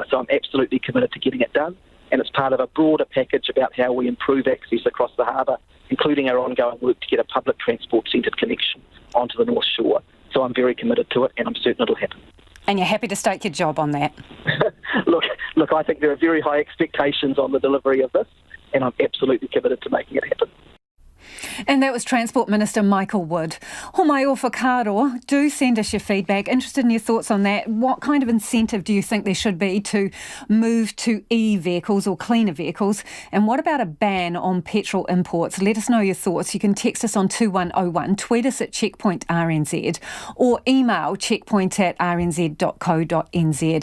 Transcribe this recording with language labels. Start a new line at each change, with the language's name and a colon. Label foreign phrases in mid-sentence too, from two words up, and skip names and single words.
English: So I'm absolutely committed to getting it done. And it's part of a broader package about how we improve access across the harbour, including our ongoing work to get a public transport-centred connection onto the North Shore. So I'm very committed to it, and I'm certain it'll happen. And you're happy to stake your job on that? Look, I think there are very high expectations on the delivery of this, and I'm absolutely committed to making it happen. And that was Transport Minister Michael Wood.
Māori: Homai o whakaaro,
English: do send us your feedback. Interested in your thoughts on that. What kind of incentive do you think there should be to move to e-vehicles or cleaner vehicles? And what about a ban on petrol imports? Let us know your thoughts. You can text us on 2101, tweet us at checkpointrnz, or email checkpoint@rnz.co.nz.